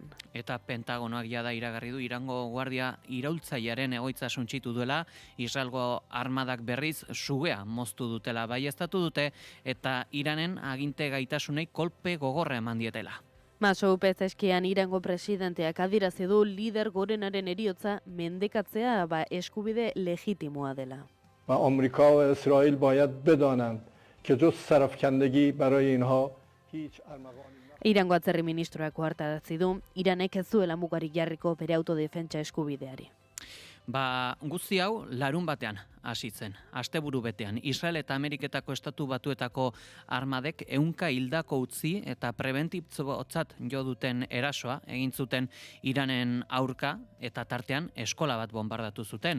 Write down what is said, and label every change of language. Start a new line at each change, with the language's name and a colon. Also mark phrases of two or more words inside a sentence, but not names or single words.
Basque: Eta Pentagonoak jada iragarri du Irango guardia iraultzailearen egoitza suntsitu duela, Israelgo armadak berriz sugea moztu dutela baieztatu dute eta Iranen aginte gaitasunei kolpe gogorra eman dietela. Masoud Pezeskian Irango presidenteak adirazi du lider gorenaren heriotza mendekatzea eskubide legitimoa dela.
Persian: آمریکا و اسرائیل باید بدانند که جز سرافکندگی برای اینها هیچ ارمغانی
Basque: Irango atzerri ministroak ohartarazi du, Iranek ez zuela mugarik jarriko bere autodefentsa eskubideari. Guzti hau larun batean hasi zen. Asteburu betean, Israel eta Ameriketako Estatu Batuetako armadek 100 hildako utzi eta prebentibtzotzat jo duten erasoa egin zuten Iranen aurka eta tartean eskola bat bombardatu zuten.